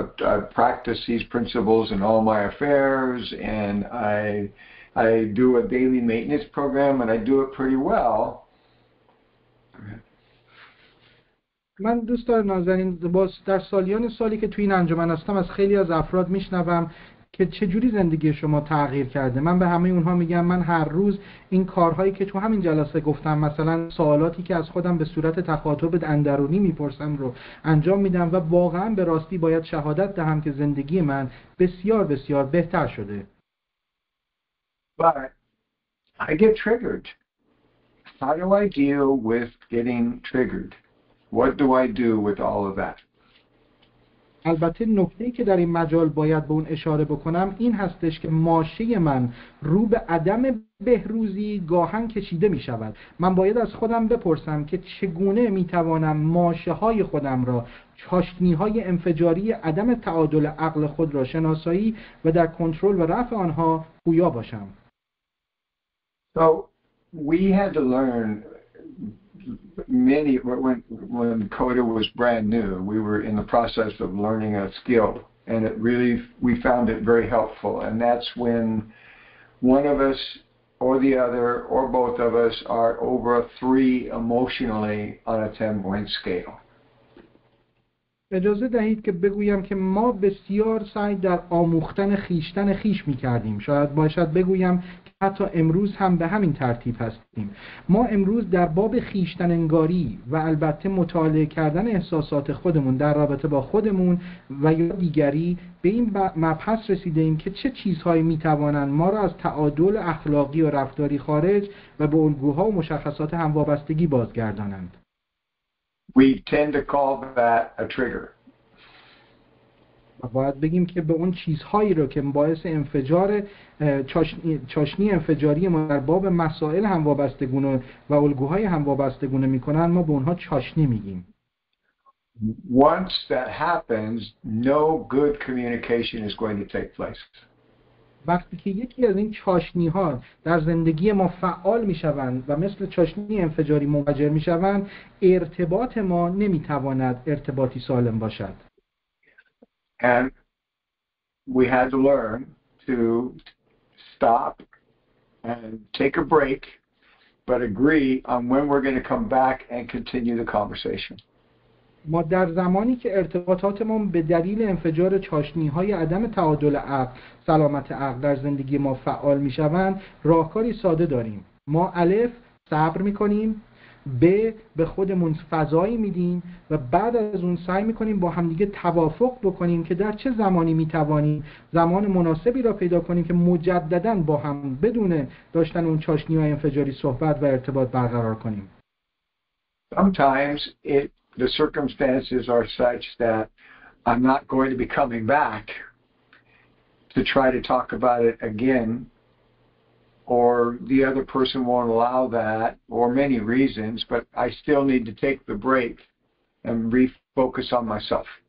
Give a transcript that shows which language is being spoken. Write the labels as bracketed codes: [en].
[en] I practice these principles in all my affairs, and I do a daily maintenance program, and I do it pretty well. [fa] من دوستان نازنین در سالی که توی این انجمن هستم از خیلی از افراد میشنوم که چجوری زندگی شما تغییر کرده. من به همه اونها میگم من هر روز این کارهایی که تو همین جلسه گفتم، مثلا سوالاتی که از خودم به صورت تخاطب اندرونی میپرسم رو انجام میدم و واقعا به راستی باید شهادت دهم که زندگی من بسیار بسیار بهتر شده. [en] But I get triggered. How do I deal with getting triggered? What do I do with all of that? [fa] البته نکته‌ای که در این مجال باید به اون اشاره بکنم این هستش که ماشه من رو به عدم بهروزی گاهن کشیده می شود. من باید از خودم بپرسم که چگونه می توانم ماشه های خودم را، چاشنی های انفجاری عدم تعادل عقل خود را شناسایی و در کنترل و رفع آنها پویا باشم. [en] So we had to learn when CoDA was brand new, we were in the process of learning a skill, and we found it very helpful. And that's when one of us or the other or both of us are over a 3 emotionally on a 10-point scale. [fa] اجازه دهید که بگویم که ما بسیار سعی در آموختن خیشتن خیش می کردیم. شاید باشد بگویم که حتی امروز هم به همین ترتیب هستیم. ما امروز در باب خیشتن انگاری و البته مطالعه کردن احساسات خودمون در رابطه با خودمون و یا دیگری به این مبحث رسیده ایم که چه چیزهایی می توانند ما را از تعادل اخلاقی و رفتاری خارج و به الگوها و مشخصات هموابستگی بازگردانند. [en] We tend to call that a trigger. [fa] باید بگیم که به اون چیزهایی رو که باعث انفجار چاشنی انفجاری ما در باب مسائل هموابستگونه و الگوهای هموابستگونه میکنن ما به اونها چاشنی میگیم. [en] Once that happens, no good communication is going to take place. [fa] وقتی که یکی از این چاشنی ها در زندگی ما فعال میشوند و مثل چاشنی انفجاری منفجر میشوند، ارتباط ما نمیتواند ارتباطی سالم باشد. [en] And we had to learn to stop and take a break, but agree on when we're going to come back and continue the conversation. [fa] ما در زمانی که ارتباطاتمون به دلیل انفجار چاشنی‌های عدم تعادل عقل، سلامت عقل در زندگی ما فعال می‌شوند، راهکاری ساده داریم. ما الف صبر می‌کنیم، به خودمون فضایی میدیم و بعد از اون سعی می‌کنیم با همدیگه توافق بکنیم که در چه زمانی می‌توانیم زمان مناسبی را پیدا کنیم که مجدداً با هم بدون داشتن اون چاشنی‌های انفجاری صحبت و ارتباط برقرار کنیم. [en] Sometimes the circumstances are such that I'm not going to be coming back to try to talk about it again, or the other person won't allow that, or many reasons, but I still need to take the break and refocus on myself.